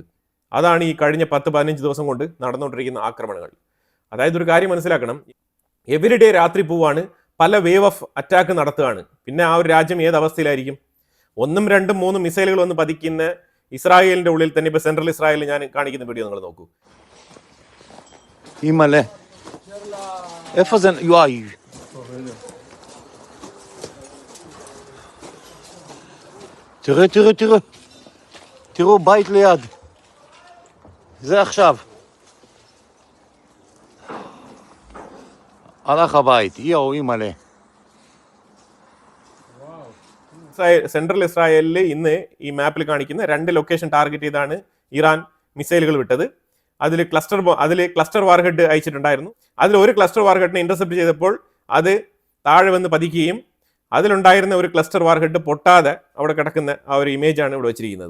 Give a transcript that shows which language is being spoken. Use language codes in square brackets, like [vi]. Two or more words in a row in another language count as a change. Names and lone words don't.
[ml] അതാണ് ഈ കഴിഞ്ഞ 10-15 ദിവസം കൊണ്ട് നടന്നുകൊണ്ടിരിക്കുന്ന ആക്രമണങ്ങൾ. അതായത് ഒരു കാര്യം മനസ്സിലാക്കണം, എവരിഡേ രാത്രി പോവാണ്, പല [en] wave of attack [ml] നടത്തുകയാണ്. പിന്നെ ആ ഒരു രാജ്യം ഏത് അവസ്ഥയിലായിരിക്കും? 1, 2, 3 മിസൈലുകൾ വന്ന് പതിക്കുന്ന ഇസ്രായേലിന്റെ ഉള്ളിൽ തന്നെ. ഇപ്പോൾ സെൻട്രൽ ഇസ്രായേലിൽ ഞാൻ കാണിക്കുന്ന വീഡിയോ നിങ്ങൾ നോക്കൂ. [he] תראו בית ליד. זה עכשיו. הלך הבית. יואו, אימא'לה. [ml] സെൻട്രൽ ഇസ്രായേലിൽ ഇന്ന് ഈ മാപ്പിൽ കാണിക്കുന്ന 2 [en] location target [ml] ചെയ്താണ് ഇറാൻ മിസൈലുകൾ വിട്ടത്. അതിൽ [en] cluster warhead [ml] അയച്ചിട്ടുണ്ടായിരുന്നു. അതിൽ ഒരു [en] cluster warheadine intercept [ml] ചെയ്തപ്പോൾ അത് താഴെ വന്ന് പതിക്കുകയും അതിലുണ്ടായിരുന്ന ഒരു [en] cluster warhead [ml] പൊട്ടാതെ അവിടെ കിടക്കുന്ന ആ ഒരു ഇമേജാണ് ഇവിടെ വെച്ചിരിക്കുന്നത്.